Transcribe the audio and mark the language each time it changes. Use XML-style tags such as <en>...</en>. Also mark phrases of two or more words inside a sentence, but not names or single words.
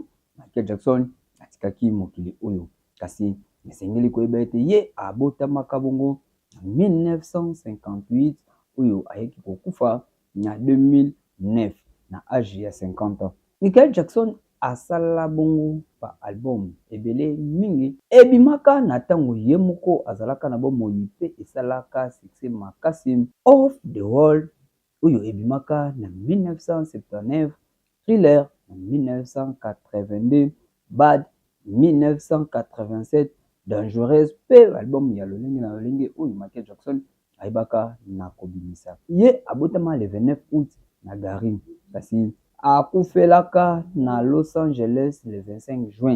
<ln>Michael Jackson atikaki mokili oyo kasi esengeli koyeba ete ye abotamaka bongo na 1958 oyo ayeki kokufa na 2009 na âge ya 50 ans. Michael Jackson asala bongo pa album ebele mingi ebimaka na tango ye moko azalaka na bomoi pe esalaka succès makasi. Off the World oyo ebimaka na 1979, Thriller na 1982, Bad 1987, Dangereuse pe album ya lolenge na lolenge oyo Michael Jackson ayebaka na kobimisa. Ye abotama</ln> <fr>le 29 août</fr> <ln>na Gary kasi akufelaka na Los Angeles</ln> <fr>le 25 juin.</fr>